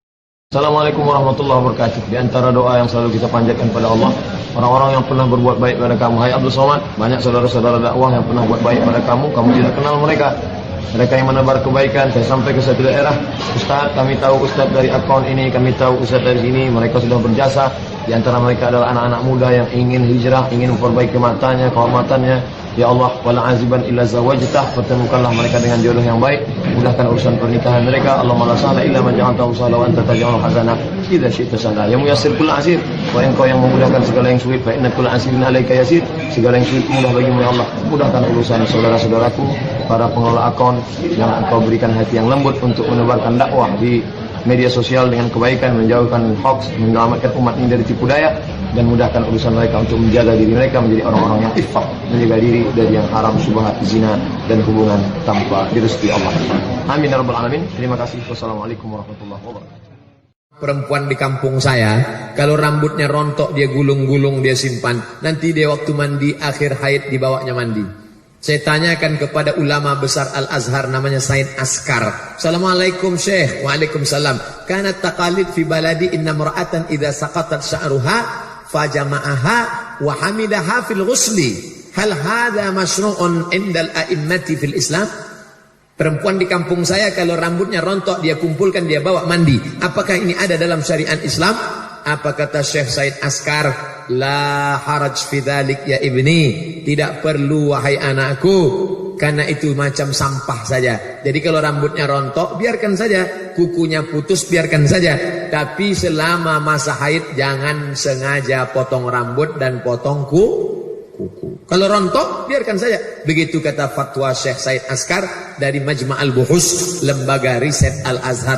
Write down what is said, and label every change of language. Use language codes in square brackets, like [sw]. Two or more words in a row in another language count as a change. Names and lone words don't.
[ar] السلام عليكم ورحمة الله وبركاته. [id] Di antara doa yang selalu kita panjatkan pada Allah, orang-orang yang pernah berbuat baik pada kamu, hai Abdul Somad, banyak saudara-saudara dakwah yang pernah buat baik pada kamu tidak kenal mereka. Mereka yang menebar kebaikan, saya sampai ke satu daerah, Ustaz, kami tahu Ustaz dari akaun ini, kami tahu Ustaz dari sini, mereka sudah berjasa. Di antara mereka adalah anak-anak muda yang ingin hijrah, ingin memperbaiki matanya, kehormatannya. Ya Allah, [ar] ولا عازبا إلا زوجته, [id] pertemukanlah mereka dengan jodoh yang baik, mudahkan urusan pernikahan mereka. [ar] اللهم لا سهل إلا ما جعلته سهلا وأنت تجعل الحزن إذا شئت سهلا. يا ميسر كل عسير, [id] wa engkau yang memudahkan segala yang sulit, [ar] فإن كل عسير عليك يسير. [id] Segala yang sulit mudah bagimu ya Allah. Mudahkan urusan saudara-saudaraku, para pengelola akun yang engkau berikan hati yang lembut untuk menebarkan dakwah di media sosial dengan kebaikan, menjauhkan hoax, menyelamatkan umat ini dari tipu daya, dan mudahkan urusan mereka untuk menjaga diri mereka menjadi orang-orang yang iffah, menjaga diri dari yang haram, syubhat, zina, dan hubungan tanpa direstui Allah. [ar] آمين يا رب العالمين. [id] Terima kasih. [ar] والسلام عليكم ورحمة الله وبركاته. [id] Perempuan di kampung saya, kalau rambutnya rontok dia gulung-gulung, dia simpan. Nanti dia waktu mandi, akhir haid dibawanya mandi. Saya tanyakan kepada ulama besar Al-Azhar namanya Said Askar. [ar] السلام عليكم شيخ. Waalaikumsalam. كانت تقاليد في بلدي إن امرأة إذا سقطت شعرها فجمعها وحمدها في الغسل. هل هذا مشروع عند الأئمة في الإسلام? [id] Perempuan di kampung saya kalau rambutnya rontok dia kumpulkan, dia bawa mandi. Apakah ini ada dalam syariat Islam? Apa kata Syekh Said Askar? [ar] لا حرج في ذلك يا ابني, [id] tidak perlu wahai anakku, karena itu macam sampah saja. Jadi kalau rambutnya rontok biarkan saja, kukunya putus biarkan saja, tapi selama masa haid jangan sengaja potong rambut dan potong kuku. Kalau rontok biarkan saja. Begitu kata fatwa Syekh Said Askar dari Majma'al Buhus, lembaga riset Al-Azhar.